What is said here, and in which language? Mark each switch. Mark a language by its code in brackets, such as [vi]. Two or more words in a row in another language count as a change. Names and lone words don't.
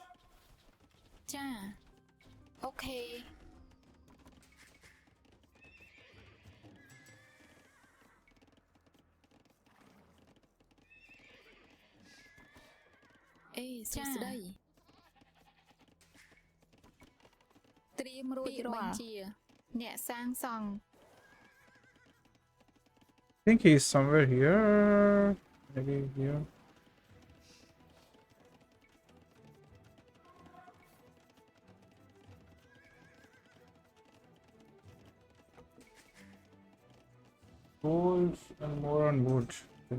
[km] ចាអូខេអេសួស្ដីត្រៀមរួចរាល់បញ្ជាអ្នកសាងសង់ [en] I think he's somewhere here. Maybe here. Gold and more on wood. Okay.